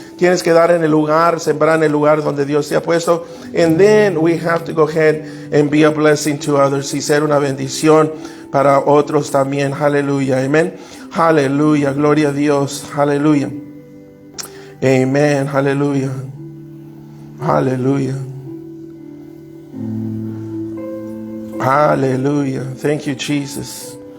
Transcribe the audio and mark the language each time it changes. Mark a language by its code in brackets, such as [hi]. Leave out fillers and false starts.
[es] Tienes que dar en el lugar, sembrar en el lugar donde Dios te ha puesto. [en] And then we have to go ahead and be a blessing to others. [es] Y ser una bendición para otros también. Aleluya. Amen. Aleluya. Gloria a Dios. Aleluya. Amen. Aleluya. Hallelujah. [en] Hallelujah. Thank you, Jesus.